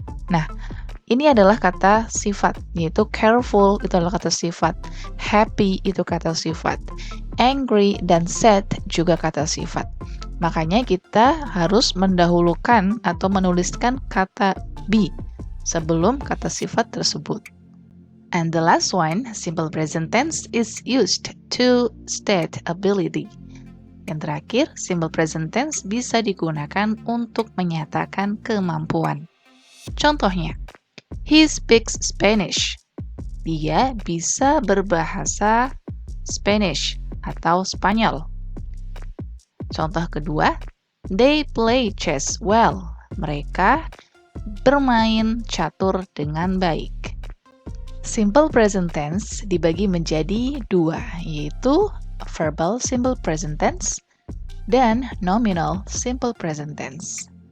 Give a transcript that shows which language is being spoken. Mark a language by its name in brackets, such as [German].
[Indonesian] Nah, ini adalah kata sifat, yaitu careful itu adalah kata sifat, happy itu kata sifat, angry dan sad juga kata sifat. Makanya kita harus mendahulukan atau menuliskan kata be sebelum kata sifat tersebut. [English] And the last one, simple present tense is used to state ability. [Indonesian] Yang terakhir, simple present tense bisa digunakan untuk menyatakan kemampuan. Contohnya, [English] he speaks Spanish. [Indonesian] Dia bisa berbahasa Spanish atau Spanyol. Contoh kedua, [English] they play chess well. [Indonesian] Mereka bermain catur dengan baik. Simple present tense dibagi menjadi 2, yaitu verbal simple present tense dan nominal simple present tense.